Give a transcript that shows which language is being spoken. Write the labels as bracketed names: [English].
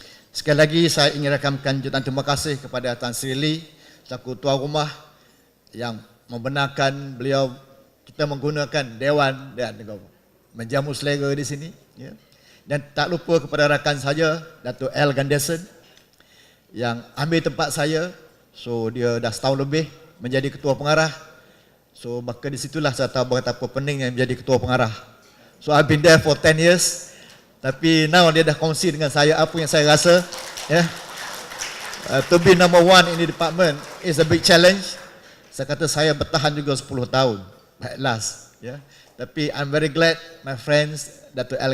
[Malay] Sekali lagi saya ingin rakamkan jutaan terima kasih kepada Tan Sri Lee selaku tuan rumah yang membenarkan beliau kita menggunakan dewan dan menjamu selera di sini, ya. Dan tak lupa kepada rakan saya Datuk L. Ganderson yang ambil tempat saya. So dia dah setahun lebih menjadi ketua pengarah. So maka di situlah saya tahu betapa pentingnya menjadi ketua pengarah. [English] So I've been there for 10 years. [Malay] Tapi now dia dah kongsi dengan saya apa yang saya rasa, ya. [English] To be number one in the department is a big challenge. [Malay] Saya kata saya bertahan juga 10 tahun [English] at last, [Malay] ya. [English] Tapi I'm very glad my friends Datuk L.